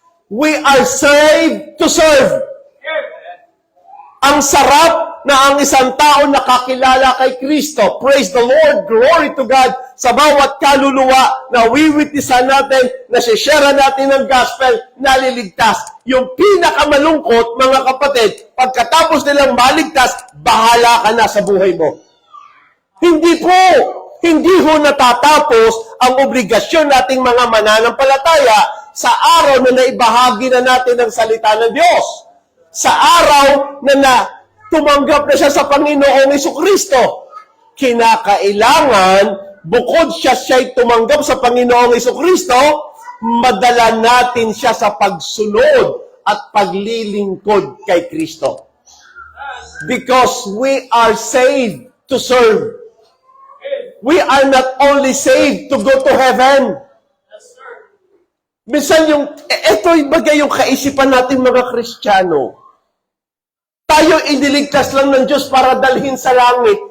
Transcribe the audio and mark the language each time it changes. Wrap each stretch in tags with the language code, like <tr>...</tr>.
<en>We are saved to serve.</en> <tl>Ang sarap na ang isang tao nakakilala kay Kristo.</tl> <en>Praise the Lord, glory to God,</en> <tl>sa bawat kaluluwa na wiwitnessan natin, na share natin ng gospel, naliligtas. Yung pinakamalungkot, mga kapatid, pagkatapos nilang maligtas, bahala ka na sa buhay mo. Hindi po, hindi ho natatapos ang obligasyon nating mga mananampalataya sa araw na naibahagi na natin ang salita ng Diyos. Sa araw na tumanggap na siya sa Panginoong Jesucristo. Kinakailangan, bukod siya'y tumanggap sa Panginoong Jesucristo, madala natin siya sa pagsunod at paglilingkod kay Kristo.</tl> <en>Because we are saved to serve. We are not only saved to go to heaven.</en> <tl>Minsan ito bagay yung kaisipan natin mga Kristiyano. Tayo iniligtas lang ng Diyos para dalhin sa langit.</tl>